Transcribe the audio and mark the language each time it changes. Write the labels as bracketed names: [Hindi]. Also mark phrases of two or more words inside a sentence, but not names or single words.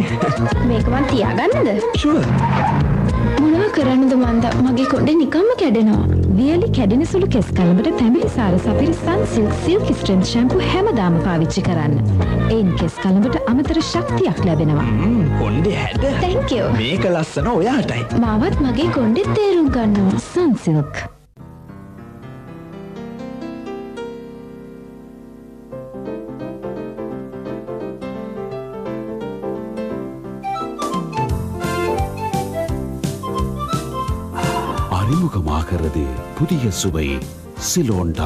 [Sinhala] මේක මං තියාගන්නද? Sure. මොනවා කරන්නද මන්ද? මගේ කොණ්ඩේ නිකම්ම කැඩෙනවා. වියලි කැඩෙන සුළු කෙස් කලබට තැඹිලි සාර සපිරි Sunsilk Silky Strength shampoo හැමදාම පාවිච්චි කරන්න. එයින් කෙස් කලබට අමතර ශක්තියක් ලැබෙනවා. කොණ්ඩේ හැද. [English] Thank you. [Sinhala] මේක ලස්සන ඔයාටයි. මාවත් මගේ කොණ්ඩේ තේරුම් ගන්නවා. Sunsilk. [Tamil] அறிமுகமாகிறது புதிய சுவை சிலோண்டா.